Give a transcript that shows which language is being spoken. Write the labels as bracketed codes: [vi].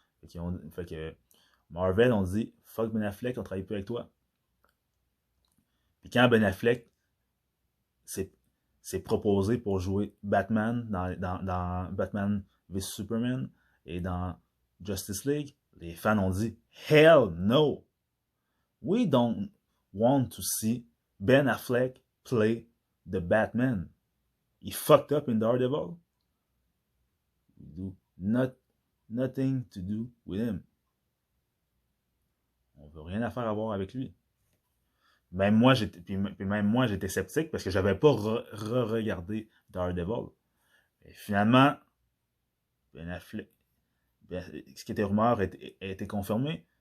[fr] Fait que Marvel, on dit fuck Ben Affleck, on travaille plus avec toi. Puis quand Ben Affleck s'est proposé pour jouer Batman dans Batman v Superman et dans Justice League, les fans ont dit [en] hell no! We don't want to see Ben Affleck play the Batman. He fucked up in Daredevil. We do nothing to do with him. [fr] On veut rien à faire à voir avec lui. Même moi, j'étais sceptique parce que j'avais pas regardé Daredevil. Et finalement, Ben Affleck, ce qui était rumeur a été confirmé.